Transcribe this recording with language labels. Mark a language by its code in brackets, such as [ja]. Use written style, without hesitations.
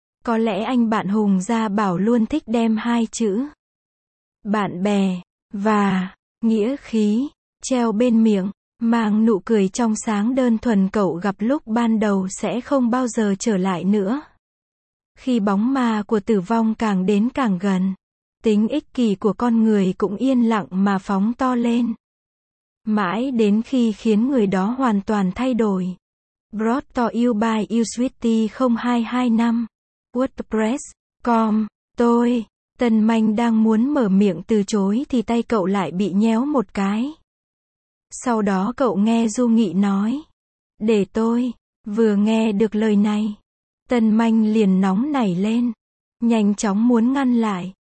[vi] Có lẽ anh bạn Hùng Gia Bảo luôn thích đem hai chữ bạn bè và nghĩa khí treo bên miệng, mang nụ cười trong sáng đơn thuần cậu gặp lúc ban đầu sẽ không bao giờ trở lại nữa. Khi bóng ma của tử vong càng đến càng gần, tính ích kỷ của con người cũng yên lặng mà phóng to lên. Mãi đến khi khiến người đó hoàn toàn thay đổi. [en] Brought to you by Usweetie 0225. WordPress.com. [vi] Tôi, Tần Manh đang muốn mở miệng từ chối thì tay cậu lại bị nhéo một cái. Sau đó cậu nghe Du Nghị nói. Để tôi, vừa nghe được lời này. Tần Manh liền nóng nảy lên. Nhanh chóng muốn ngăn lại.